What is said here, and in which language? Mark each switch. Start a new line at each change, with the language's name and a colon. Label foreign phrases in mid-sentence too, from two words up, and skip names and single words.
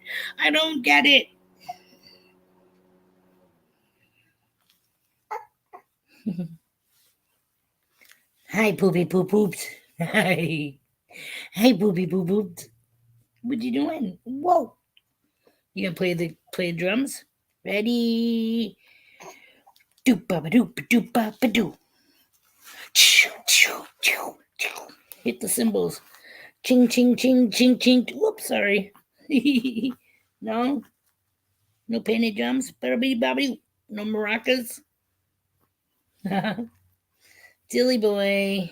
English: I don't get it. Hi, poopy poop poops. Hi. Hey, poopy poop poops. What you doing? Whoa. You gonna play the drums? Ready? Doop ba doop doop ba doo. Hit the cymbals. Ching ching ching ching ching. Whoops, sorry. No? No penny drums? No maracas? Silly boy.